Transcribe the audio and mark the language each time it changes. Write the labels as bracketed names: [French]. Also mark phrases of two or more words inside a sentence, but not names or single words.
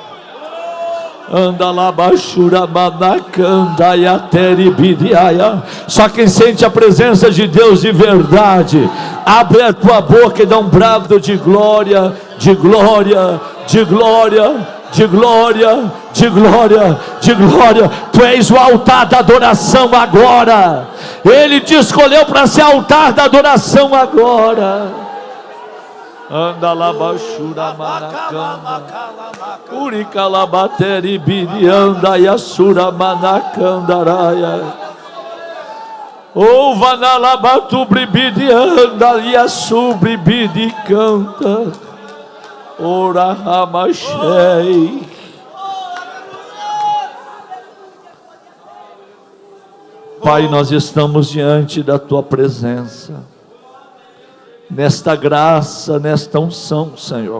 [Portuguese] Só quem sente a presença de Deus de verdade, abre a tua boca e dá um brado de glória, de glória, de glória, de glória, de glória, de glória. Tu és o altar da adoração agora. Ele te escolheu para ser altar da adoração agora. Anda lá, baixura, manacanda, uricalabateri, birianda, yasura, manacandaraia. Oh, vanalabatu, bribidianda, yasubri, bidi, canta. Ora, ramachei. Pai, nós estamos diante da tua presença, nesta graça, nesta unção, Senhor.